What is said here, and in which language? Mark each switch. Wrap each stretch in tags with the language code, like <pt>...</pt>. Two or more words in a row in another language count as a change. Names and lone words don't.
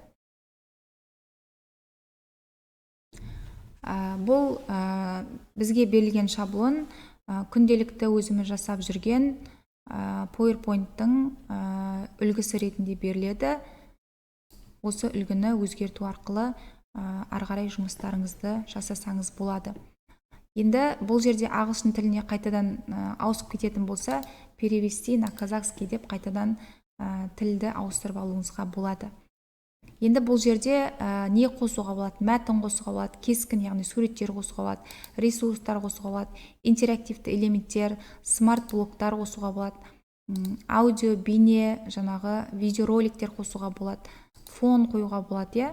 <kk>Бұл бізге берілген шаблон күнделікті өзіміз жасап жүрген PowerPoint-тың үлгісі ретінде беріледі. Осы үлгіні өзгерту арқылы ары қарай жұмыстарыңызды жасасаңыз болады. Енді бұл жерде ағылшын тіліне қайтадан ауысып кететін болса,</kk> <ru>перевести на казахский</ru> <kk>деп қайтадан тілді ауыстырып алуыңызға болады. Енді бұл жерде не қосуға болады? Мәтін қосуға болады, кескін, яғни суреттер қосуға болады, ресурстар қосуға болады, интерактивті элементтер, смарт-блоктар қосуға болады, аудио, бейне, жаңағы видеороликтер қосуға болады, фон қоюға болады.</kk>